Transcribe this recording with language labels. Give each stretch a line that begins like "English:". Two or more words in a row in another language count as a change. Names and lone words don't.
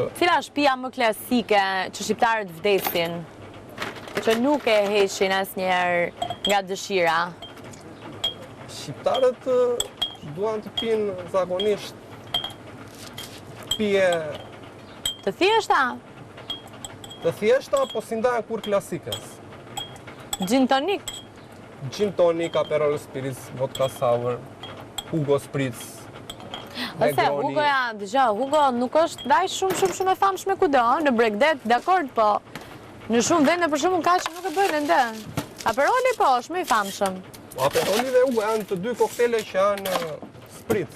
Albanian: Cila është pija më klasike që shqiptarët vdesin, që nuk e heqin asnjëherë nga dëshira? shqiptarët duan të pinë zakonisht pije Të thjeshta? të thjeshta, po si ndahen kur klasikës. Gin tonic? Gin tonic, Aperol Spritz, vodka sour, Hugo Spritz, Ose Negroni. Hugo ja, dëgjoj, Hugo nuk është daj shumë e famshme kudo, në Bregdet, dakord, po. Në shumë vende për shembull ka që nuk e bëjnë ende. Aperoli po, është më i famshëm. Aperoli dhe Hugo janë të dy koktele që janë spritz.